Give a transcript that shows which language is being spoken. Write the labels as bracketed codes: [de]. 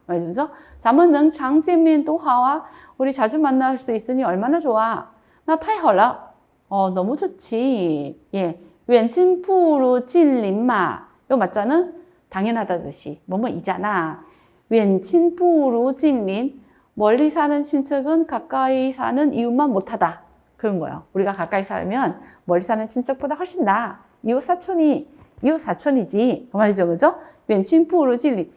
[ko] 그래서 [zh] 咱们能常见面多好啊 [ko] 우리 자주 만날 수 있으니 얼마나 좋아. 나 [zh] 太好了 [ko] 너무 좋지. 예, [zh] 远亲不如近邻嘛 [ko] 이거 맞잖아? 당연하다듯이 뭐뭐이잖아. [zh] 远亲不如近邻 [ko] 멀리 사는 친척은 가까이 사는 이웃만 못하다. 그런 거예요. 우리가 가까이 살면 멀리 사는 친척보다 훨씬 나아. 이웃 사촌이지. 그 말이죠. 그죠? [zh] 远亲不如近邻.